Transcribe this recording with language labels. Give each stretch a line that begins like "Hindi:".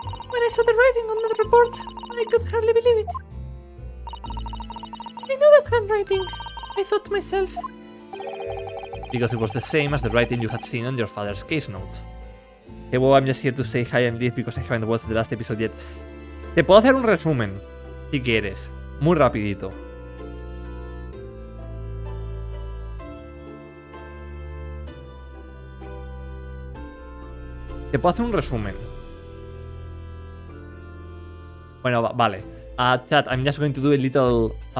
English: When I saw the writing on that report, I could hardly believe it. I know that handwriting, I thought to myself. Because it was the same as the writing you had seen on your father's case notes. Okay, well, I'm just here to say hi and leave because I haven't watched the last episode yet.
Spanish: Te puedo hacer un resumen, si quieres. Muy rapidito. Te puedo hacer un resumen. Bueno, vale.
English: Chat, I'm just going to do a little...